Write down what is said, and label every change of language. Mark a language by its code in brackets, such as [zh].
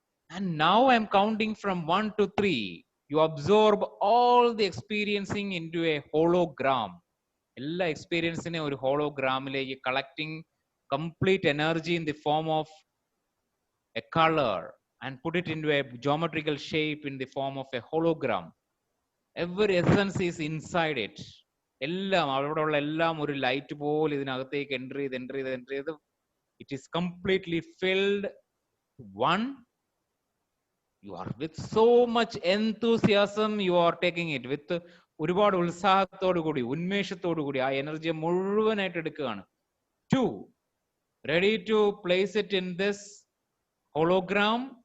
[en] And now I'm counting from 1 to 3. You absorb all the experiencing into a hologram. [ml] എല്ലാ എക്സ്പീരിയൻസിനെ ഒരു ഹോളോഗ്രാമിലേക്ക് [en] collecting complete energy in the form of a color and put it into a geometrical shape in the form of a hologram. Every essence is inside it. [ml] എല്ലാം അവിടെയുള്ള എല്ലാം ഒരു light പോലെ ഇതിനകത്തേക്ക് enter ചെയ്ത് [en] it is completely filled. 1, you are with so much enthusiasm, you are taking it with [ml] ഒരുപാട് ഉത്സാഹത്തോടു കൂടി ഉന്മേഷത്തോടു കൂടി ആ എനർജിയെ മുഴുവനായിട്ട് എടുക്കുകയാണ്. [en] 2, ready to place it in this hologram.